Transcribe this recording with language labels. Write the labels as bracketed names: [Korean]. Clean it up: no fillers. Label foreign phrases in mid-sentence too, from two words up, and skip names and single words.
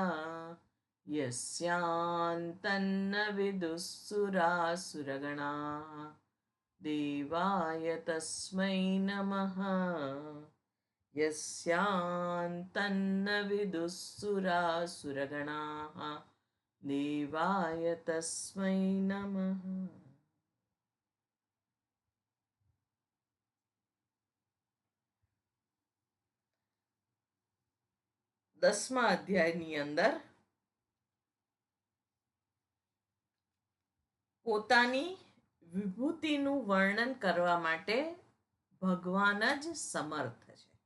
[Sanskrit] यस्यान्तन्न विदुःसुरासुरगणाः देवाय तस्मै नमः यस्यान्तन्न विदुःसुरासुरगणाः देवाय तस्मै नमः. [Gujarati] 10મા અધ્યાયની અંદર પોતાની વિભૂતિનું વર્ણન કરવા માટે ભગવાન જ સમર્થ છે.